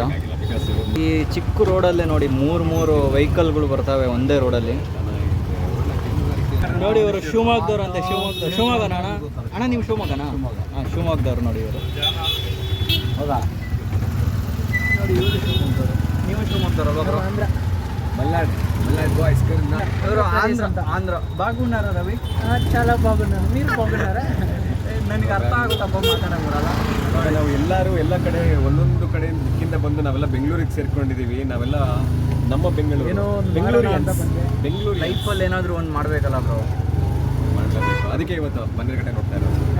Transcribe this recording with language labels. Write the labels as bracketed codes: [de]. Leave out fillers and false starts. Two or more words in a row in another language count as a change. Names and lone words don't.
[kn] ಈ ಚಿಕ್ಕ ರೋಡಲ್ಲೇ ನೋಡಿ 3 ವೆಹಿಕಲ್ಗಳು ಬರ್ತವೆ ಒಂದೇ ರೋಡಲ್ಲಿ. ನೋಡಿ ಇವರು ಶಿವಮೊಗ್ಗದವ್ರು ಅಂತ. ಶಿವಮೊಗ್ಗನ ಅಣ್ಣ ನೀವು ಶಿವಮೊಗ್ಗನಾ? ಹಾಂ, ಶಿವಮೊಗ್ಗದವ್ರು ನೋಡಿ ಇವರು. ಹೌದಾ? ನೋಡಿ ಇವರು ಶಿವಮೊಗ್ಗದವರು. ನೀವು ಶಿವಮೊಗ್ಗದವ್ರು? [te] మల్లాడ్ బాయ్స్ ఇವರು ఆంధ్ర బాగున్నారా రవి? చాలా బాగున్నాను. మీరు బాగున్నారా? [kn] ನನಗೆ ಅರ್ಥ ಆಗುತ್ತಪ್ಪ ಮಾತಾಡೋಲ್ಲ. ನಾವು ಎಲ್ಲರೂ ಎಲ್ಲ ಕಡೆ ಒಂದೊಂದು ಕಡೆ ದಿಕ್ಕಿಂದ ಬಂದು ನಾವೆಲ್ಲ ಬೆಂಗಳೂರಿಗೆ ಸೇರ್ಕೊಂಡಿದ್ದೀವಿ. ನಾವೆಲ್ಲ ನಮ್ಮ ಬೆಂಗಳೂರು ಲೈಫಲ್ಲಿ ಏನಾದರೂ ಒಂದು ಮಾಡಬೇಕಲ್ಲ ಬ್ರೋ, ಮಾಡಲೇಬೇಕು. ಅದಕ್ಕೆ ಇವತ್ತು ಬನ್ನೇರಘಟ್ಟ ಹೋಗ್ತಾ ಇರೋದು.